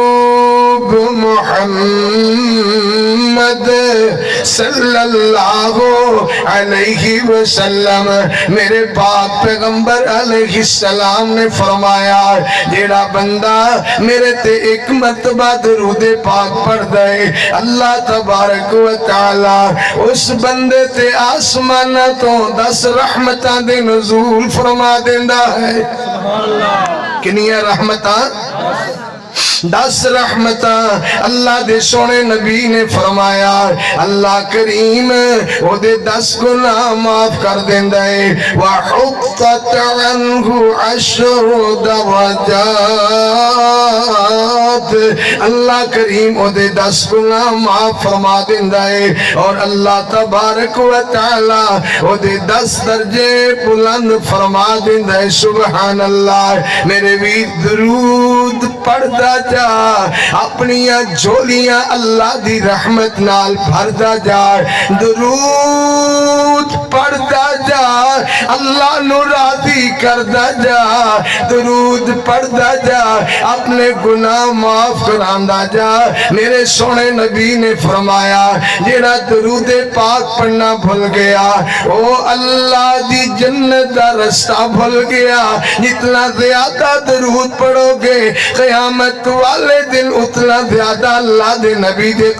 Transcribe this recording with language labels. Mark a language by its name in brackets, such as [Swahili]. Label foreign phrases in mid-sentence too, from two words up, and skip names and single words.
[Punjabi] محمد [Arabic] صلی اللہ علیہ وسلم [Punjabi] میرے پاک پیغمبر [Arabic] علیہ السلام [Punjabi] نے فرمایا جیڑا بندہ میرے تے ایک مرتبہ درود پاک پڑھ دے [Arabic] اللہ تبارک و تعالی [Punjabi] اس بندے تے آسمانہ تو 10 رحمتاں دے نزول فرما دیندہ ہے کنیاں رحمتاں 10 رحمتاں اللہ دے سونے نبی نے فرمایا اللہ کریم وہ دے 10 گناہ معاف کر دیندہ ہے [Arabic] وَحُقَّتْ عَنْهُ [Punjabi] 10 درجات اللہ کریم وہ دے 10 گناہ معاف فرما دیندہ ہے اور [Arabic] اللہ تبارک و تعالی [Punjabi] وہ دے 10 درجے بلند فرما دیندہ ہے [Arabic] سبحان اللہ [Punjabi] میرے بھی درود پڑھتا جا اپنیاں جھولیاں اللہ دی رحمت نال بھردا جا درود پڑھدا جا اللہ نو راضی کردا جا درود پڑھدا جا اپنے گناہ معاف کراندا جا میرے سونے نبی نے فرمایا جیڑا درود پاک پڑھنا بھول گیا وہ اللہ دی جنت دا رستہ بھول گیا جتنا زیادہ درود پڑھو گے قیامت والے دن اتنا زیادہ اللہ دے نبی دے